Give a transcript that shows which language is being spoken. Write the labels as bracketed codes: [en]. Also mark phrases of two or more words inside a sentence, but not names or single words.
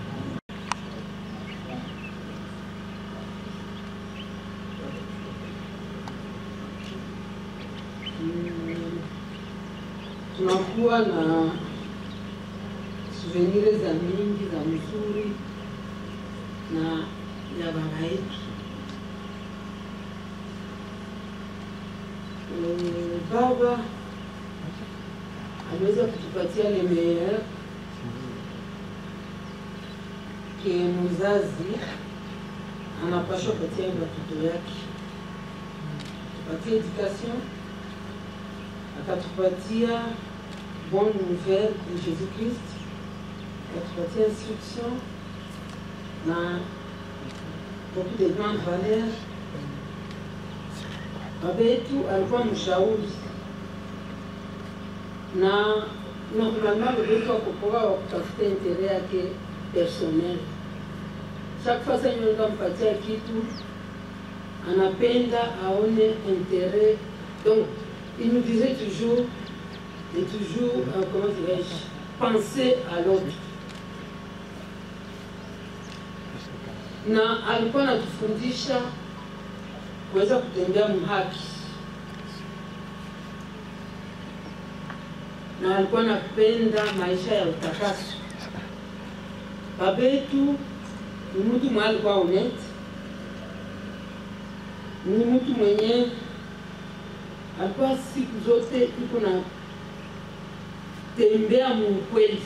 [sw] Tunakuwa na souvenir za mingi za mzuri na ya baba yetu. Baba aliweza kutupatia [fr] le meilleur [sw] que mzazi anapaswa kupatia watoto yake. Tupatie education, akatupatia [fr] bonne nouvelle de Jésus-Christ, [sw] akatupatia instruction na [fr] beaucoup de grandes valeurs. [sw] Baba yetu alikuwa mshauri na normalement baba yetu hakukuwa wa kutafuta intere yake [fr] personnel. Chaque fois que nous avons fait un [sw] kitu, anapenda aone [fr] intérêt. Donc, il nous disait toujours, comment dirais-je, penser à l'autre. [sw] Na alikuwa anatufundisha kuweza kutembea mhaki, na alikuwa anapenda maisha ya utakaso. Baba yetu ni mtu mwenye alikuwa honest, ni mtu mwenye alikuwa siku zote iko na tembea mkweli.